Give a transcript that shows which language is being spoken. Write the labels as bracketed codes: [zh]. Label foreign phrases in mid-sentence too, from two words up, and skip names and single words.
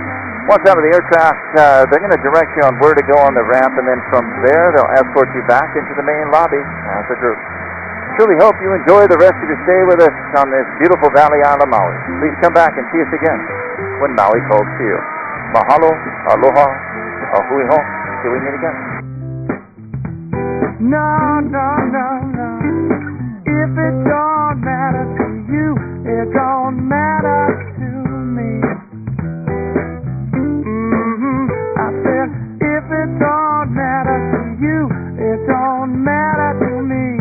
[en] Once out of the aircraft, they're going to direct you on where to go on the ramp, and then from there, they'll escort you back into the main lobby as a group. Truly hope you enjoy the rest of your stay with us on this beautiful valley island, Maui. Please come back and see us again when Maui calls to you. [haw] Mahalo, aloha, ahui ho. [en] Till we meet again. No, no, no, no. If it don't matter to you, it don't matter to me. I said, if it don't matter to you, it don't matter to me.